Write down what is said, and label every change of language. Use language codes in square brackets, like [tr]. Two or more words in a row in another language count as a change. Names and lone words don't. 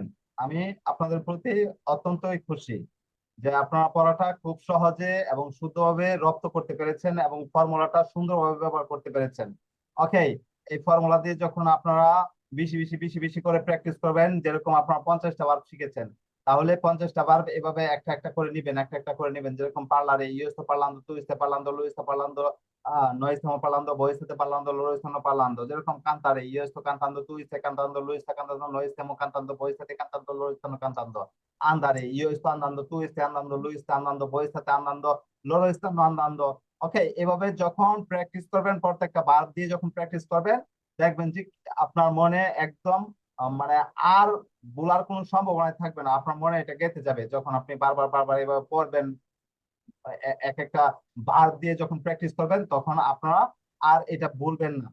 [bn] আমি আপনাদের প্রতি অত্যন্তই খুশি যে আপনারা পড়াটা খুব সহজে এবং শুদ্ধভাবে রপ্ত করতে পেরেছেন এবং ফর্মুলাটা সুন্দরভাবে ব্যবহার করতে পেরেছেন। ওকে, এই ফর্মুলা দিয়ে যখন আপনারা বেশি বেশি বেশি বেশি করে প্র্যাকটিস করবেন, যেরকম আপনারা 50টা ভার্ব শিখেছেন, তাহলে 50টা ভার্ব এভাবে একটা একটা করে নিবেন, একটা একটা করে নিবেন। [it] যেরকম parlare io sto parlando, tu stai parlando, lui sta parlando, noi stiamo parlando, voi state parlando, loro stanno parlando। যেরকম কান্তারে, io sto cantando, tu stai cantando, lui sta cantando, noi stiamo cantando, voi state cantando, loro stanno cantando। andare, io sto andando, tu stai andando, lui sta andando, voi state andando, loro stanno andando। [bn] ওকে, এভাবে যখন প্র্যাকটিস করবেন, প্রত্যেকটা ভার্ব দিয়ে যখন প্র্যাকটিস করবেন, দেখবেন যে আপনার মনে একদম মানে আর ভুলার কোনো সম্ভাবনা থাকবে না। আপনার মনে এটা গেঁথে যাবে যখন আপনি বারবার বারবার এভাবে পড়বেন। এক একটা ভার্ব দিয়ে যখন প্র্যাকটিস করবেন, তখন আপনারা আর এটা ভুলবেন না।